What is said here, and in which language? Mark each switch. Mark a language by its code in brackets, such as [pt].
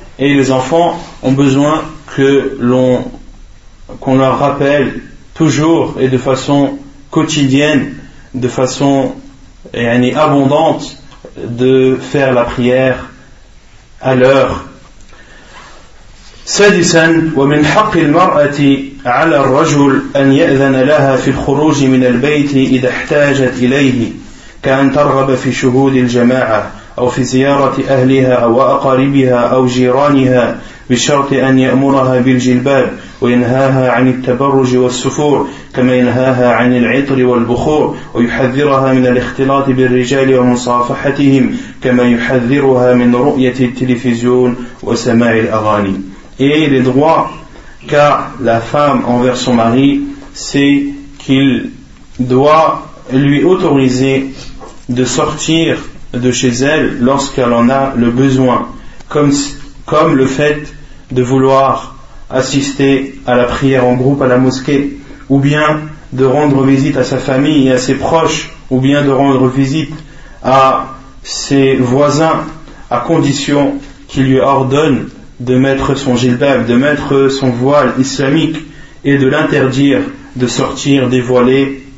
[fr] Et les enfants ont besoin qu'on leur rappelle toujours et de façon quotidienne, de façon abondante, de faire la prière à l'heure. [ar] سادسا ومن حق المرأة على الرجل أن يأذن لها في الخروج من البيت إذا احتاجت إليه كأن ترغب في شهود الجماعة أو في زيارة أهلها وأقاربها أو جيرانها بشرط أن يأمرها بالجلباب وينهاها عن التبرج والسفور كما ينهاها عن العطر والبخور ويحذرها من الاختلاط بالرجال ومصافحتهم كما يحذرها من رؤية التلفزيون وسماع الأغاني. [fr] Et les droits qu'a la femme envers son mari, c'est qu'il doit lui autoriser de sortir de chez elle lorsqu'elle en a le besoin, comme le fait de vouloir assister à la prière en groupe à la mosquée, ou bien de rendre visite à sa famille et à ses proches, ou bien de rendre visite à ses voisins, à condition qu'il lui ordonne de mettre son jilbab, de mettre son voile islamique et de l'interdire de sortir dévoilé.